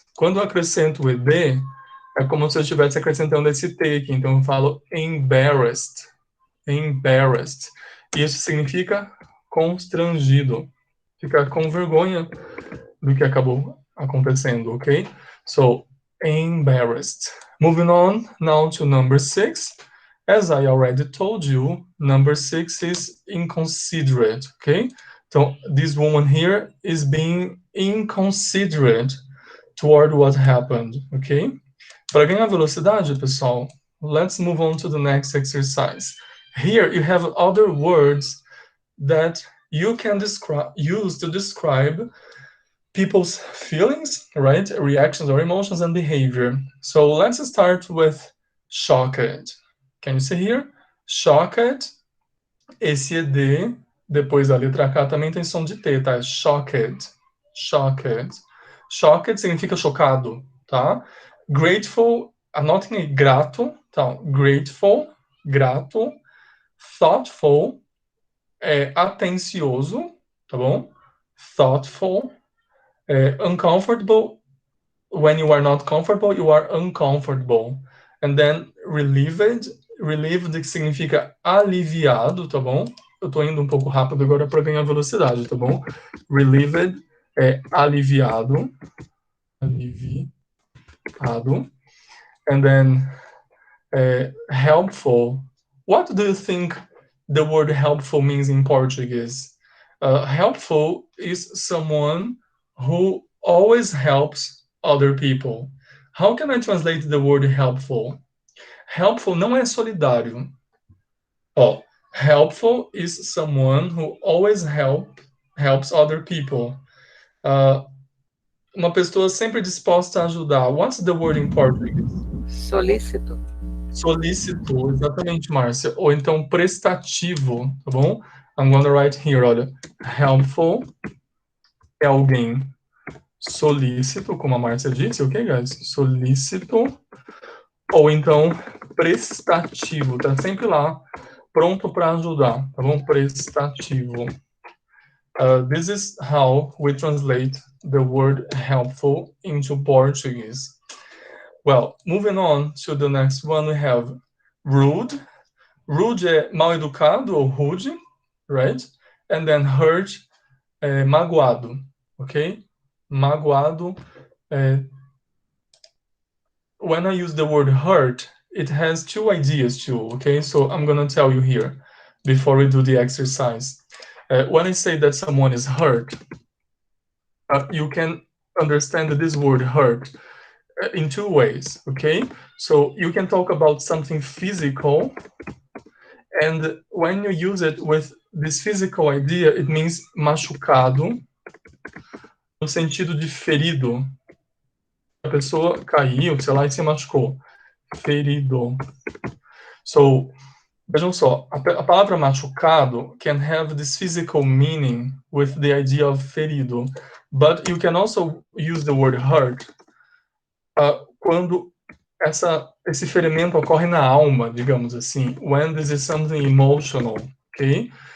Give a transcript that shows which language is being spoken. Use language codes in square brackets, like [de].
[pt] Quando eu acrescento o ED, é como se eu estivesse acrescentando esse T aqui, então eu falo embarrassed, embarrassed. Isso significa constrangido, ficar com vergonha do que acabou acontecendo, ok? [en] So, embarrassed. Moving on now to number 6. As I already told you, number 6 is inconsiderate, okay? So this woman here is being inconsiderate toward what happened, okay? [pt] Para ganhar velocidade, pessoal, [en] let's move on to the next exercise. Here you have other words that you can use to describe people's feelings, right? Reactions or emotions and behavior. So let's start with shocked. Can you see here? Shocked. [pt] Esse ED, depois da letra K, também tem som de T, tá? Shocked. Shocked. Shocked significa chocado, tá? Grateful, anotem aí, grato, tá? Grateful, grato. Thoughtful, atencioso, tá bom? Thoughtful. [en] Uncomfortable, when you are not comfortable, you are uncomfortable. And then [pt] relieved significa aliviado, tá bom? Eu tô indo um pouco rápido agora para ganhar velocidade, tá bom? Relieved é aliviado. Aliviado. [en] And then helpful. What do you think the word helpful means in Portuguese? Helpful is someone who always helps other people. How can I translate the word helpful? [pt] Helpful não é solidário. [en] Ó, helpful is someone who always helps other people. [pt] Uma pessoa sempre disposta a ajudar. [en] What's the word in Portuguese? [pt] Solícito. Solícito, exatamente, Márcia. Ou então prestativo, tá bom? I'm gonna write here, olha. Helpful é alguém solícito, como a Márcia disse, [en] ok, guys? [pt] Solícito. Ou então prestativo, tá sempre lá, pronto para ajudar, tá bom? Prestativo. [en] This is how we translate the word helpful into Portuguese. Well, moving on to the next one, we have rude. [pt] Rude é mal educado ou rude, right? [en] And then [pt] hurt é magoado, ok? Magoado. [en] When I use the word hurt, it has 2 ideas too, okay? So I'm gonna tell you here before we do the exercise. When I say that someone is hurt, you can understand this word hurt in 2 ways, okay? So you can talk about something physical, and when you use it with this physical idea, it means machucado, [pt] no sentido de ferido. A pessoa caiu, sei lá, e se machucou. Ferido. So, Vejam só, a palavra machucado [en] can have this physical meaning with the idea of ferido, but you can also use the word hurt [pt] quando esse ferimento ocorre na alma, digamos assim, [en] when this is something emotional, okay?